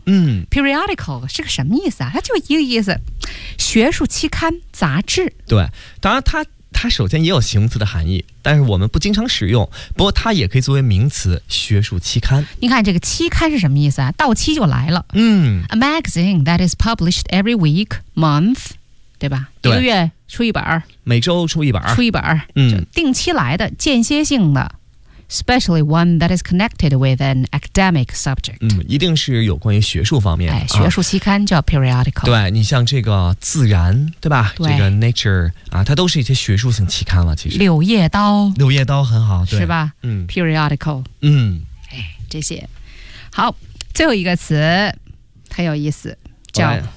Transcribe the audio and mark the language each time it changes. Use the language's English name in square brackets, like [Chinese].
[Chinese] 嗯、 periodical 是个什么意思啊它就一个意思学术期刊杂志对当然它首先也有形容词的含义但是我们不经常使用不过它也可以作为名词学术期刊你看这个期刊是什么意思啊到期就来了嗯 [English] A magazine that is published every week, month [Chinese] 对吧对一个月出一本每周出一本出一本嗯，定期来的间歇性的 [English] Especially one that is connected with an academic subject [Chinese] 嗯，一定是有关于学术方面、哎、学术期刊叫 periodical、啊、对你像这个自然对吧对这个 nature啊，它都是一些学术性期刊了其实柳叶刀很好对是吧、嗯、 [English] periodical 嗯、 [Chinese] 哎、这些好最后一个词很有意思叫